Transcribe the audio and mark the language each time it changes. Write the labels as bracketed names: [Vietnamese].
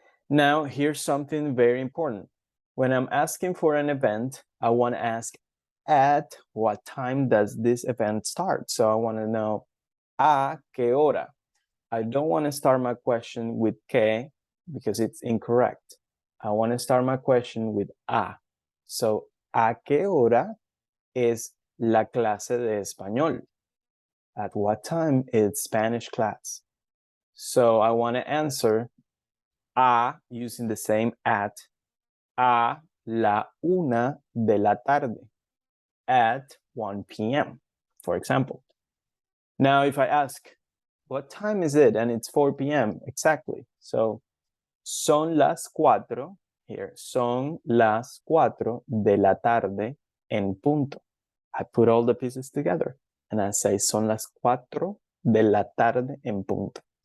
[English] Now, here's something very important. When I'm asking for an event, I want to ask at what time does this event start? So I want to know [Spanish] a qué hora. [English] I don't want to start my question with que because it's incorrect. I want to start my question with a. [Spanish] So, ¿a qué hora es la clase de español? [English] At what time is Spanish class? So I want to answer a using the same at [Spanish] a la 1:00 [English] at 1 p.m., for example. Now, if I ask, what time is it? And it's 4 p.m. exactly. [Spanish] So, son las 4, [English] here, [Spanish] son las 4 de la tarde en punto. [English] I put all the pieces together and I say, [Spanish] son las 4 de la tarde en punto.